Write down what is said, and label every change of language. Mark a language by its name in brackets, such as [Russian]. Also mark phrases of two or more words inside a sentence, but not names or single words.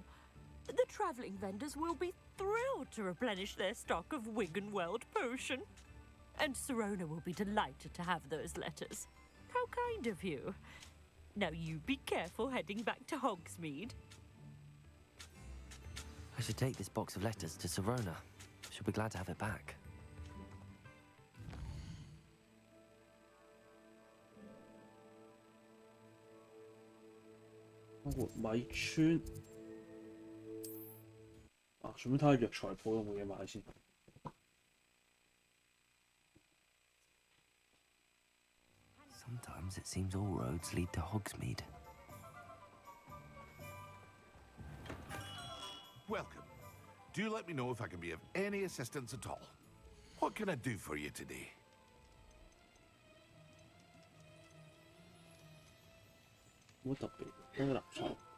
[English] The travelling vendors will be thrilled to replenish their stock of Wiggenweld potion. And Sorona will be delighted to have those letters. How kind of you. Now you be careful heading back to Hogsmeade. I should take this box of letters to Sorona. She'll be glad to have it back. [Cantonese] 米村啊，順便睇下藥材鋪有冇嘢買先。 [English] Sometimes it seems all roads lead to Hogsmeade. Welcome. Do let me know if I can be of any assistance at all. What can I do for you today? [Cantonese] 冇乜特別，一個垃圾。